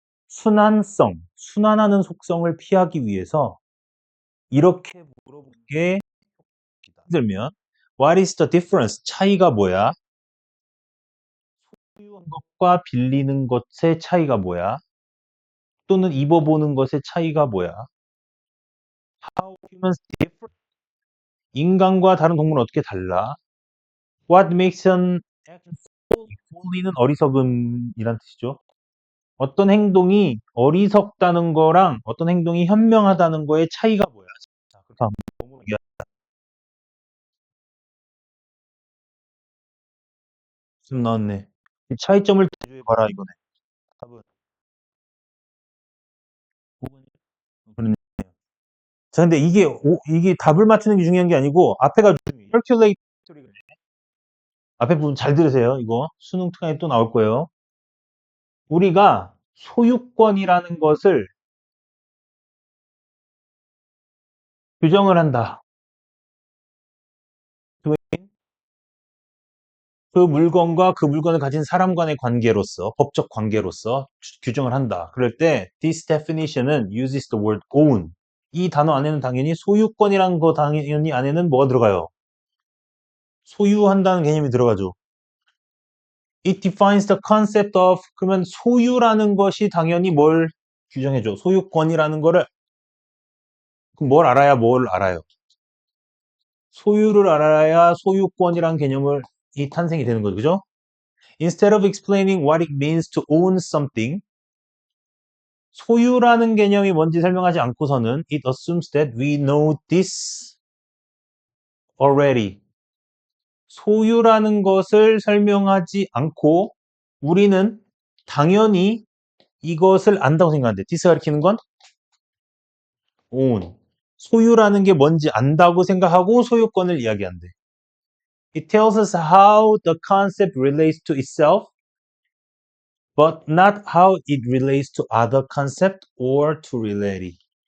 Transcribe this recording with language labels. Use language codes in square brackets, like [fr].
[ko] 순환성, 순환하는 속성을 피하기 위해서 이렇게 물어본 게 들면 [en] What is the difference? [ko] 차이가 뭐야? 소유한 것과 빌리는 것의 차이가 뭐야? 또는 입어보는 것의 차이가 뭐야? [en] How humans differ? [ko] 인간과 다른 동물은 어떻게 달라? [en] What makes an action foolly는 [ko] 어리석음이란 뜻이죠. 어떤 행동이 어리석다는 거랑 어떤 행동이 현명하다는 거의 차이가 뭐야? 자, 그렇게 한번 좀 나왔네. 이 차이점을 대조해봐라 이거네. 답은 5번이 그러네. 자, 근데 이게 답을 맞추는 게 중요한 게 아니고 앞에가 circulatory. 앞에 부분 잘 들으세요. 이거 수능 특강에 또 나올 거예요. 우리가 소유권이라는 것을 규정을 한다. 그 물건과 그 물건을 가진 사람 간의 관계로서, 법적 관계로서 규정을 한다. 그럴 때 [en] this definition은 uses the word own. [ko] 이 단어 안에는 당연히 소유권이라는 거 당연히 안에는 뭐가 들어가요? 소유한다는 개념이 들어가죠. [en] It defines the concept of [ko] 그러면 소유라는 것이 당연히 뭘 규정해줘? 소유권이라는 거를 그럼 뭘 알아야 뭘 알아요? 소유를 알아야 소유권이란 개념을 이 탄생이 되는 거죠. 그죠? [en] Instead of explaining what it means to own something, [ko] 소유라는 개념이 뭔지 설명하지 않고서는 [en] it assumes that we know this already. [ko] 소유라는 것을 설명하지 않고 우리는 당연히 이것을 안다고 생각하는데 this 가리키는 건 own. 소유라는 게 뭔지 안다고 생각하고 소유권을 이야기한대. [en] It tells us how the concept relates to itself, but not how it relates to other concept or to reality.